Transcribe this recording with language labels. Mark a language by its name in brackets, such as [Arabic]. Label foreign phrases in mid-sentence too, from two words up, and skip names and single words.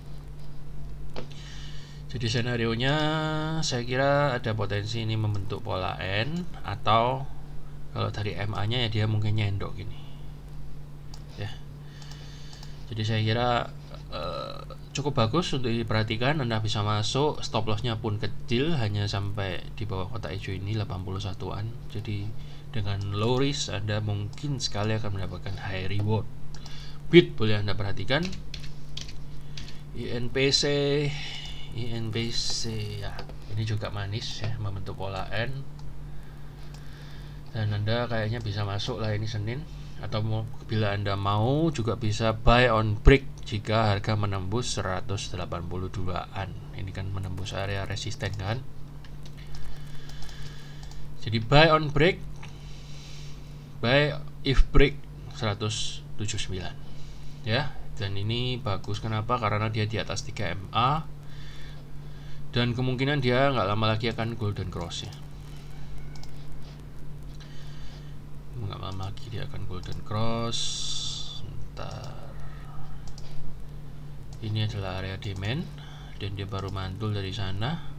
[Indonesian] Jadi senario nya saya kira ada potensi ini membentuk pola N, atau kalau dari MA nya ya dia mungkin nyendok gini ya. Jadi saya kira cukup bagus untuk diperhatikan. Anda bisa masuk, [English] stop lossnya [Indonesian] pun kecil, hanya sampai di bawah kotak hijau ini 81-an. Jadi dengan [English] low risk [Indonesian] Anda mungkin sekali akan mendapatkan [English] high reward. [Indonesian] BIT boleh Anda perhatikan. INPC ya, ini juga manis ya, membentuk pola N. Dan Anda kayaknya bisa masuk lah ini Senin, atau bila Anda mau juga bisa [English] buy on break [Indonesian] jika harga menembus 182-an. Ini kan menembus area resisten kan. [English] Jadi buy on break, buy if break 179 ya. [Indonesian] Dan ini bagus, kenapa? Karena dia di atas 3 MA dan kemungkinan dia nggak lama lagi akan [English] golden cross [Indonesian] ya. Nggak lama lagi dia akan [English] golden cross. [Indonesian] Ntar ini adalah area demand dan dia baru mantul dari sana.